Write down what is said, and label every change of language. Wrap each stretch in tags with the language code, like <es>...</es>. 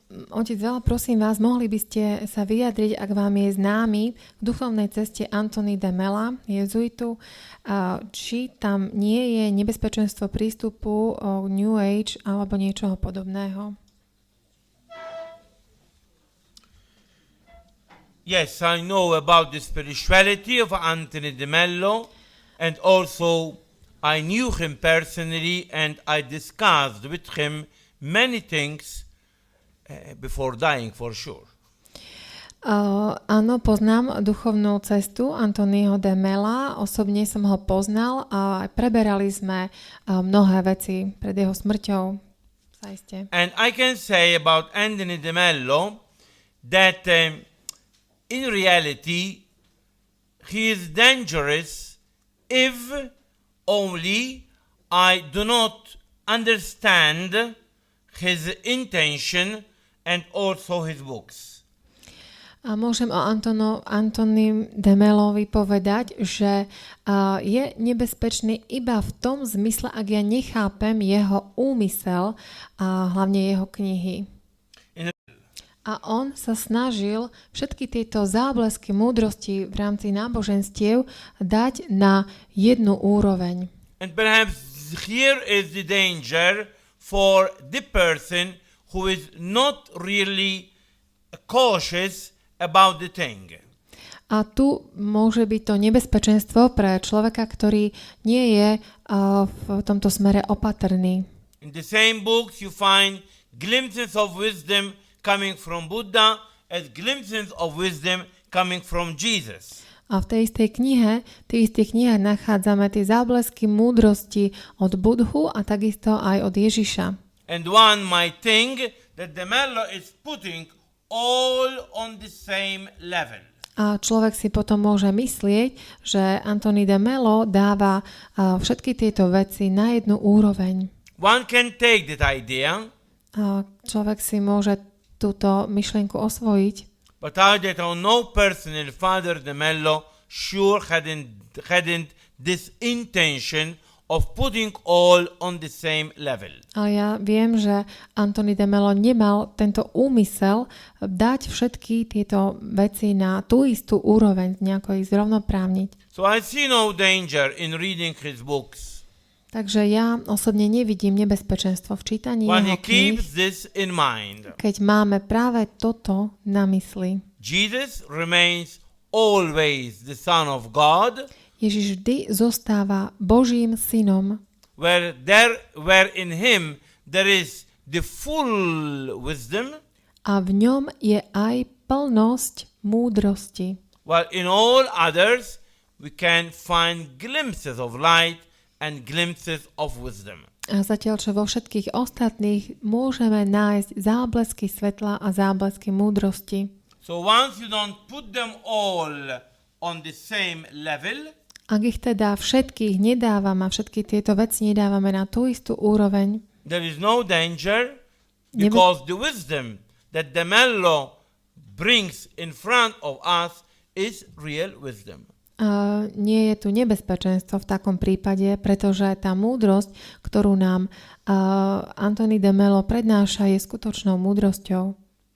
<sk>Otec Vella, prosím vás, mohli by ste sa vyjadriť, ak vám je známy k duchovnej ceste Anthony de Mella, jezuitu, či tam nie je nebezpečenstvo prístupu New Age alebo niečoho podobného?</sk> <en>Yes, I know about the spirituality of Anthony de Mello, and also I knew him personally and I discussed with him many things before dying, for sure.</en> <sk>Áno, poznám duchovnú cestu Anthonyho de Mella, osobne som ho poznal a preberali sme mnohé veci pred jeho smrťou. Zaiste.</sk> <en>And I can say about Anthony de Mello that in reality, he is dangerous if only I do not understand his intention and also his books.</en> <sk>A môžem o Anthony de Mellovi povedať, že je nebezpečný iba v tom zmysle, ak ja nechápem jeho úmysel a hlavne jeho knihy. A on sa snažil všetky tieto záblesky múdrosti v rámci náboženstiev dať na jednu úroveň.</sk> <en>And perhaps here is the danger for the person who is not really cautious about the thing.</en> <sk>A tu môže byť to nebezpečenstvo pre človeka, ktorý nie je v tomto smere opatrný.</sk> <en>In the same books you find glimpses of wisdom coming from Buddha as glimpses of wisdom coming from Jesus.</en> <sk>A v tej istej knihe nachádzame tie záblesky múdrosti od Budhu a takisto aj od Ježiša.</sk> <en>And one might think that de Mello is putting all on the same level.</en> <sk>A človek si potom môže myslieť, že Anthony de Mello dáva všetky tieto veci na jednu úroveň.</sk> <en>One can take that idea.</en> <sk>A človek si môže túto myšlienku osvojiť.</sk> <en>But I that no personal Father de Mello sure hadn't this intention of putting all on the same level.</en> <sk>Ale ja viem, že Anthony de Mello nemal tento úmysel dať všetky tieto veci na tú istú úroveň, nejako ich zrovnoprávniť.</sk> <en>So I see no danger in reading his books.</en> <sk>Takže ja osobne nevidím nebezpečenstvo v čítaní</sk> <en>When</en> <sk>jeho</sk> <en>he</en> <sk>kníh,</sk> <en>keeps this in mind.</en> <sk>keď máme práve toto na mysli.</sk> <en>Jesus remains always the Son of God,</en> <sk>Ježiš vždy zostáva Božím synom,</sk> <en>where in him there is the full wisdom,</en> <sk>a v ňom je aj plnosť múdrosti.</sk> <en>while in all others we can find glimpses of light and glimpses of wisdom.</en> <sk>A zatiaľ, čo vo všetkých ostatných môžeme nájsť záblesky svetla a záblesky múdrosti.</sk> <en>So once you don't put them all on the same level,</en> <sk>Ak ich teda všetkých nedávame a všetky tieto veci nedávame na tú istú úroveň,</sk> <en>there is no danger, because the wisdom that the Mello brings in front of us is real wisdom.</en> <sk>nie je tu nebezpečenstvo v takom prípade, pretože tá múdrosť, ktorú nám Anthony de Mello prednáša, je skutočnou múdrosťou.</sk>